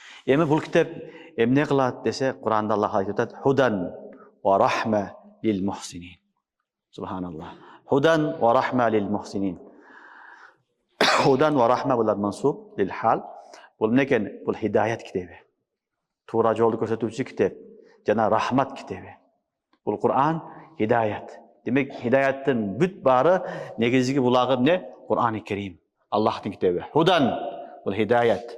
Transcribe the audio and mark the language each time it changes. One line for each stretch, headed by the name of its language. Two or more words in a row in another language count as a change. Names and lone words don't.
Kyrgyz: Эми бул китеп эмне кылат десе, Куранда Аллах айтып атат:
Arabic: "هدى ورحمة للمحسنين". سبحان الله. هدى ورحمة للمحسنين. هدى ورحمة булар منصوب للحال.
Kyrgyz: Бул некен? Бул хидаят китеби. Туура жолду көрсөтүүчү китеп жана рахмат китеби. Бул Кур'ан хидаят. Демек хидаяттын бүт бары негизги булагы эмне? Кур'ан-ы Керим. Аллахтын китеби. Худан бул хидаят.